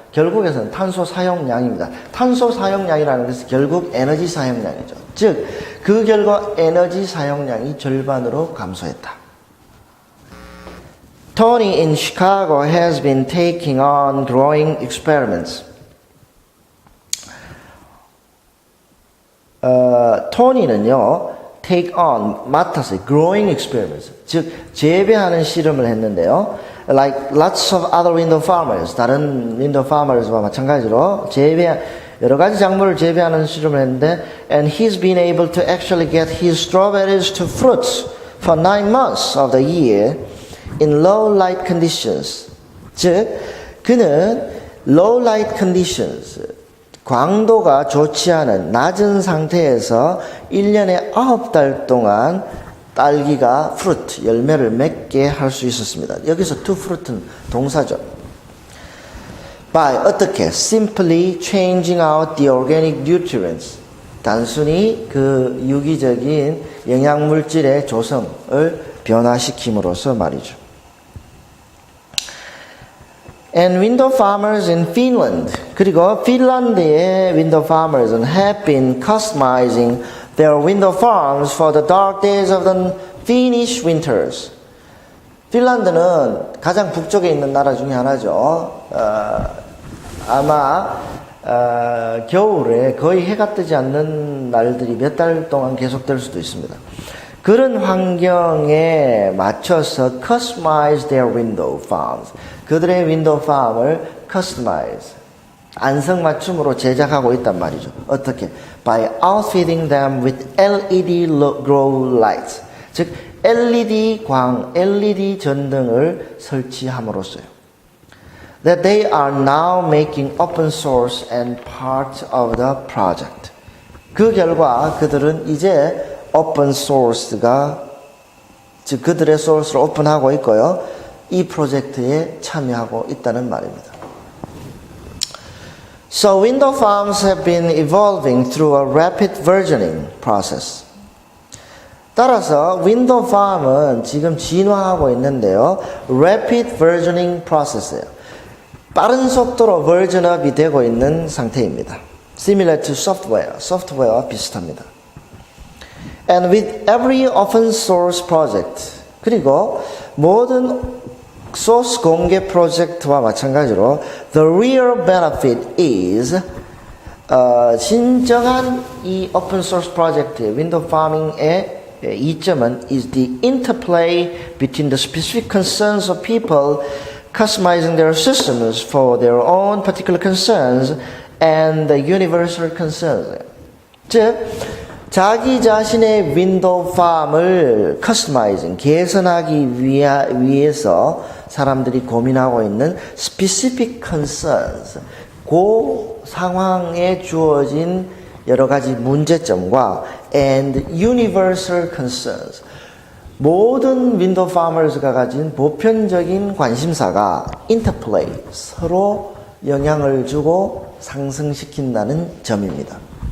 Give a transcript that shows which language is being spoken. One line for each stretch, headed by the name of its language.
Korean: 결국에서는 탄소 사용량입니다. 탄소 사용량이라는 것은 결국 에너지 사용량이죠. 즉, 그 결과 에너지 사용량이 절반으로 감소했다.
English: Tony in Chicago has been taking on growing experiments.
Korean: 토니는요, take on, 맡아서 growing experiments, 즉 재배하는 실험을 했는데요.
English: Like lots of other window farmers,
Korean: 다른 window farmers와 마찬가지로 여러 가지 작물을 재배하는 실험을 했는데,
English: and he's been able to actually get his strawberries to fruits for 9 months of the year in low light conditions.
Korean: 즉, 그는 low light conditions, 광도가 좋지 않은 낮은 상태에서 1년에 9달 동안 딸기가 fruit, 열매를 맺게 할 수 있었습니다. 여기서 to fruit는 동사죠.
English: By
Korean: 어떻게?
English: Simply changing out the organic nutrients.
Korean: 단순히 그 유기적인 영양물질의 조성을 변화시킴으로써 말이죠.
English: And window farmers in Finland.
Korean: 그리고 핀란드의
English: window farmers는 have been customizing their window farms for the dark days of the Finnish winters.
Korean: 핀란드는 가장 북쪽에 있는 나라 중에 하나죠. 아마 겨울에 거의 해가 뜨지 않는 날들이 몇 달 동안 계속될 수도 있습니다. 그런 환경에 맞춰서
English: customize their window farms.
Korean: 그들의 윈도우 팜을 customize, 안성맞춤으로 제작하고 있단 말이죠. 어떻게?
English: By outfitting them with LED grow lights.
Korean: 즉 LED 광, LED 전등을 설치함으로써요.
English: that they are now making open source and part of the project.
Korean: 그 결과 그들은 이제 오픈 소스가 즉 그들의 소스를 오픈하고 있고요. 이 프로젝트에 참여하고 있다는 말입니다.
English: So window farms have been evolving through a rapid versioning process.
Korean: 따라서 윈도우 팜은 지금 진화하고 있는데요. Rapid versioning process예요. 빠른 속도로 버전업이 되고 있는 상태입니다.
English: Similar to software,
Korean: 소프트웨어와 비슷합니다.
English: And with every open source project,
Korean: 그리고 모든 소스 공개 프로젝트와 마찬가지로
English: the real benefit is
Korean: 진정한 이 오픈 소스 프로젝트의 윈도우 파밍의 이점은
English: is the interplay between the specific concerns of people customizing their systems for their own particular concerns and the universal concerns.
Korean: 즉 자기 자신의 윈도우 팜을 커스터마이징, 개선하기 위해서 사람들이 고민하고 있는 specific concerns, 그 상황에 주어진 여러 가지 문제점과
English: and universal concerns,
Korean: 모든 윈도우 파머스가 가진 보편적인 관심사가 interplay, 서로 영향을 주고 상승시킨다는 점입니다.